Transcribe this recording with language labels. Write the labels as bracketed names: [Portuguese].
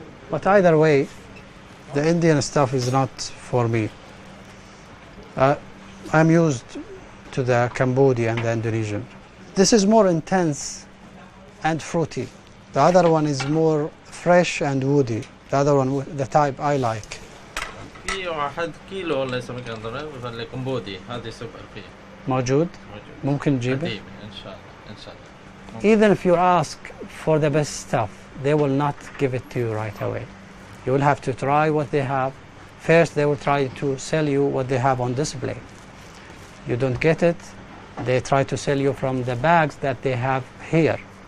[English] But either way, the Indian stuff is not for me. I'm used to the Cambodian and the Indonesian. This is more intense and fruity. The other one is more fresh and woody. The other one, the type I like. [Arabic] في واحد كيلو الله يسلمك في الكمبودي هذه سوبر فيه. موجود؟ ممكن نجيبه؟ إن شاء الله. [English] Even if you ask for the best stuff, they will not give it to you right away. You will have to try what they have. First, they will try to sell you what they have on display. You don't get it, they try to sell you from the bags that they have here.